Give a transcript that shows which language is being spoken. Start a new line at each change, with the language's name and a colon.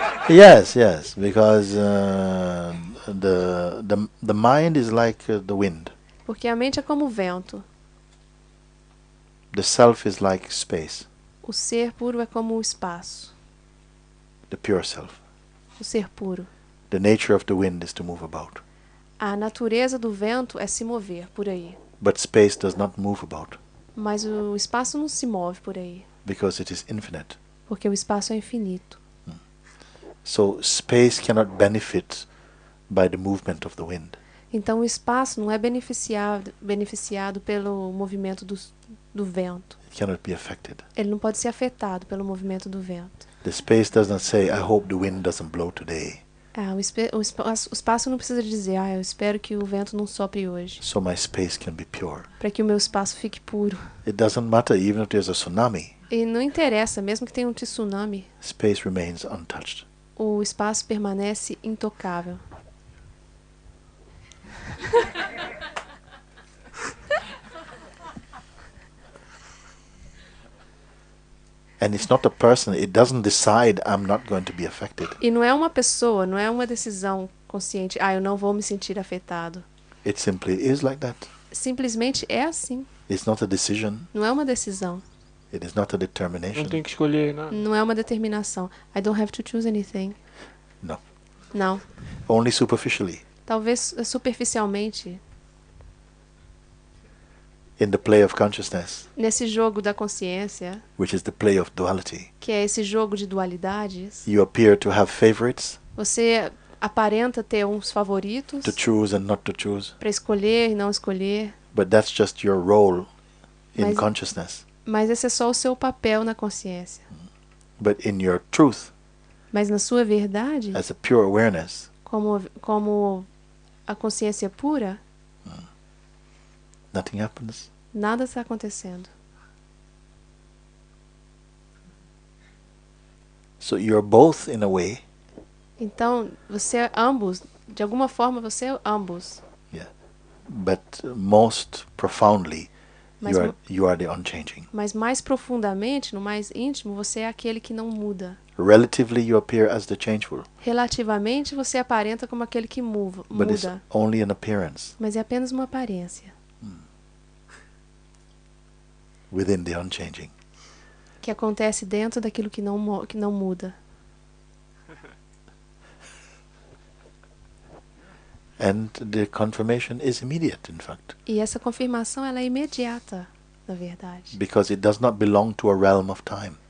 English: Yes, because the mind is like the wind.
Portuguese: Porque a mente é como o vento.
English: The self is like space,
Portuguese: O ser puro é como o espaço.
English: the pure self.
Portuguese: O ser puro.
English: The nature of the wind is to move about.
Portuguese: A natureza do vento é se mover por aí.
English: But space does not move about
Portuguese: Mas o espaço não se move por aí.
English: because it is infinite.
Portuguese: Porque o espaço é infinito.
English: So space cannot benefit by the movement of the wind.
Portuguese: Então o espaço não é beneficiado pelo movimento do vento.
English: It cannot be affected.
Portuguese: Ele não pode ser afetado pelo movimento do vento.
English: The space does not say, I hope the wind doesn't blow today,
Portuguese: O espaço não precisa dizer, eu espero que o vento não sopre hoje.
English: so my space can be pure.
Portuguese: Para que o meu espaço fique puro.
English: It doesn't matter even if there's a tsunami.
Portuguese: E não interessa, mesmo que tenha um tsunami,
English: Space remains untouched.
Portuguese: o espaço permanece intocável.
English: And it's not a person, it doesn't decide I'm not going to be affected.
Portuguese: E não é uma pessoa, não é uma decisão consciente, eu não vou me sentir afetado.
English: It simply is like that.
Portuguese: Simplesmente é assim.
English: It's not a decision,
Portuguese: Não é uma decisão.
English: it is not a
Portuguese: Não
English: determination.
Portuguese: tem que escolher nada. Não é uma determinação.
English: I don't have to choose anything. No.
Portuguese: Não.
English: Only superficially,
Portuguese: Talvez superficialmente,
English: in the play of consciousness,
Portuguese: nesse jogo da consciência,
English: which is the play of duality.
Portuguese: que é esse jogo de dualidades,
English: You appear to have favorites,
Portuguese: você aparenta ter uns favoritos
English: to choose and not to choose,
Portuguese: para escolher e não escolher,
English: but that's just your role in
Portuguese: Mas-
English: consciousness.
Portuguese: mas esse é só o seu papel na consciência.
English: But in your truth,
Portuguese: Mas na sua verdade,
English: as a pure awareness,
Portuguese: como a consciência pura,
English: nothing happens.
Portuguese: nada está acontecendo.
English: So you're both in a way,
Portuguese: Então, você é ambos, de alguma forma você é ambos,
English: but most profoundly,
Portuguese: Mas
English: you are the unchanging.
Portuguese: mas mais profundamente, no mais íntimo, você é aquele que não muda.
English: Relatively, you appear as the changeful,
Portuguese: Relativamente, você aparenta como aquele que
English: but it's
Portuguese: muda,
English: only an appearance
Portuguese: mas é apenas uma aparência,
English: within the unchanging.
Portuguese: que acontece dentro daquilo que não muda.
English: And the confirmation is immediate, in fact,
Portuguese: E essa confirmação ela é imediata, na verdade,
English: because it does not belong to a realm of time.